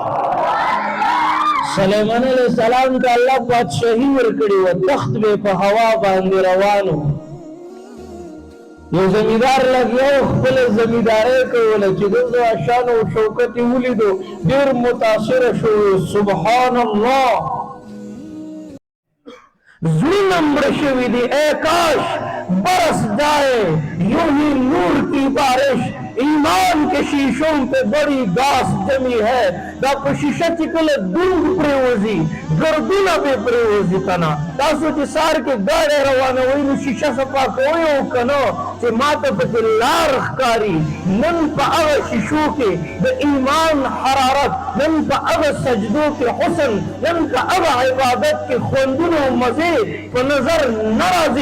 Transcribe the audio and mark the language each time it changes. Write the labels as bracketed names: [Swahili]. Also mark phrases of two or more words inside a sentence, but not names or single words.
[Pashto] سلیمان [Arabic] علیہ السلام [Pashto] ته الله بادشاهي ورکړې وه، تخت به په هوا باندې روان و. یو زمیندار لګیا و خپله زمیندارۍ کوله، چې د ده شان او شوکت یې ولیدو ډېر متاثره شو. [Arabic] سبحان الله، [Pashto] زړونه مړه شوي دي. [Urdu] اے کاش برس جائے یوں ہی نور کی بارش، ایمان کے شیشوں پہ بڑی گاس جمی ہے. [Pashto] دا په شیشه چې کله دونګ پرېوځي ګردونه به پرېوځي کنه. تاسو چې سهار کې ګاډی روانوئ نو شیشه صفا کوئ او که نه چې ما ته پکې لار ښکاري. نن په هغه شیشو کې د ایمان حرارت، نن په هغه سجدو کې حسن، نن په هغه عبادت کې خوندونه او مزې په نظر نه راځي.